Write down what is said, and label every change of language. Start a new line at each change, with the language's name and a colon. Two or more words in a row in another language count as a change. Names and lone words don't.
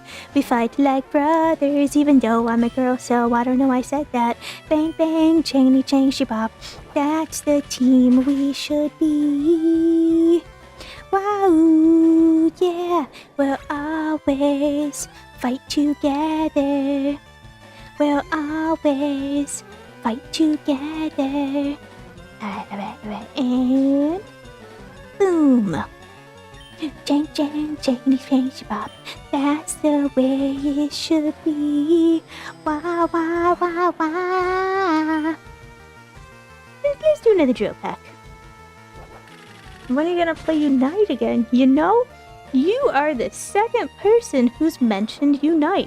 English: We fight like brothers, even though I'm a girl, so I don't know I said that. Bang bang, chainy chang shibop. That's the team we should be. Wow, yeah, we'll always fight together. We'll always fight together. And boom. Jang, jang, jang, jang, bop. That's the way it should be. Wah, wah, wah, wah. Let's do another drill pack. When are you gonna play Unite again? You know, you are the second person who's mentioned Unite.